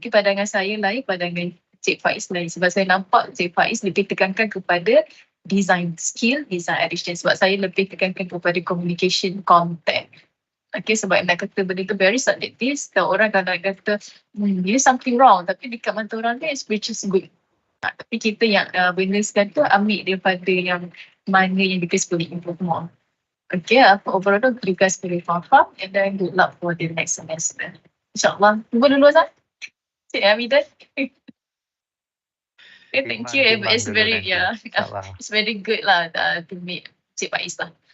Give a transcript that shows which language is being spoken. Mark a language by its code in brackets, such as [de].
[ms] Mungkin pandangan saya lain, pandangan Cik Faiz lain. Sebab saya nampak Cik Faiz lebih tekankan kepada design skill, design addition. Sebab saya lebih tekankan kepada communication content. Okay, sebab nak kata benda tu [en] very subjective. [ms] Kalau orang kadang kata, [en] there's something wrong. [ms] Tapi dekat mata orang ni, [en] which is good. [ms] Tapi kita yang benda sekarang tu ambil daripada yang mana yang kita boleh improve more. [en] Okay, overall you guys [ms] boleh faham, [en] and then good luck for the next semester. [ms] InsyaAllah. Tunggu dulu Azhar. Cik Hamidah. [en] Okay, thank you. It's very, it's very good lah to meet Cik Faiz lah.